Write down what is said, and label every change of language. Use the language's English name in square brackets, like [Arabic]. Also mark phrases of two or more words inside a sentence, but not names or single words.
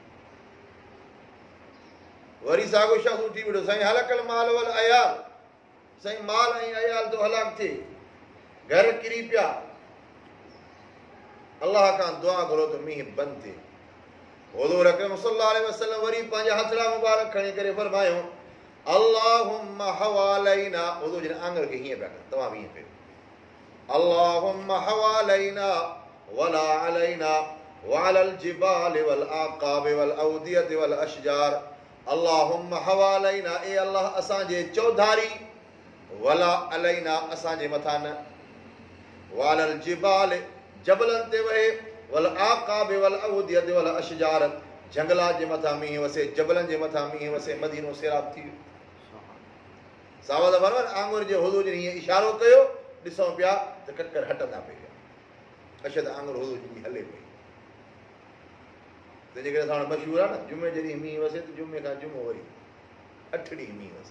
[Sindhi] वरी साॻियो शख़्स उथी वियो, साईं [Arabic] هلك المال والعيال, [Sindhi] साईं माल ऐं अयाल तो हलाक थिए, घर किरी पिया। अल्लाह खां दुआ घुरो त मींहुं बंदि थिए। हुज़ूर अकरम [Arabic] صلى الله عليه وسلم [Sindhi] वरी पंहिंजा हथड़ा मुबारक खणी करे फरमायो, [Arabic] اللهم حوالينا, [Sindhi] हुज़ूर जिन आंगुर खे हीअं पिया कनि, तव्हां बि हीअं कयो, [Arabic] اللهم حوالينا ولا علينا وعلى الجبال والآكام والأودية والأشجار. اللهم حوالينا, [Sindhi] ए अल्लाह असांजे चौधारी, [Arabic] ولا علينا [Sindhi] असांजे मथां न, [Arabic] وعلى الجبال [Sindhi] जबलनि ते वहे, [Arabic] والآكام والأودية والأشجار [Sindhi] जंगलात जे मथां मींहुं वसे, जबलनि जे मथां मींहुं वसे, मदीनो सैराब थी वियो। सावत फरमान आंगुर जे हुज़ूर जिन हीअं इशारो कयो, ॾिसूं पिया त ककर हटंदा पिया, अशद आंगुर हुज़ूर जी हले पई। तंहिंजे करे असां वटि मशहूरु आहे न, जुमे जॾहिं मींहुं वसे त जुमे खां जुमो वरी 8 ॾींहं मींहुं वसे।